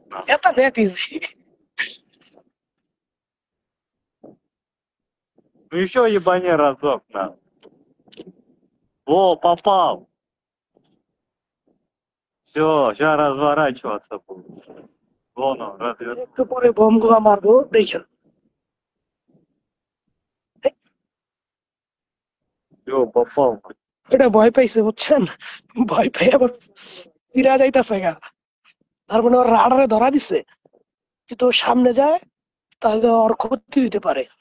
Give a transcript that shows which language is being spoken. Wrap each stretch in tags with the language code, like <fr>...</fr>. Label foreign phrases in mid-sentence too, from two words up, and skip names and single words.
<ru>Это нет easy. Ну еще ебани разок, на. Во, попал. Все, сейчас разворачиваться буду. Вон он, развернулся.</ru> <bn>একটু পরে বোমগুলা মারবো দেখেন।</bn> <ru>Все, попал.</ru> <bn>এটা ভয় পাইছে বুঝছেন, ভয় পাই আবার ফিরা যাইতাছে গা। তার মানে ওর রাডারে ধরা দিছে, কিন্তু ও সামনে যায় তাহলে ওর ক্ষতি হইতে পারে।</bn>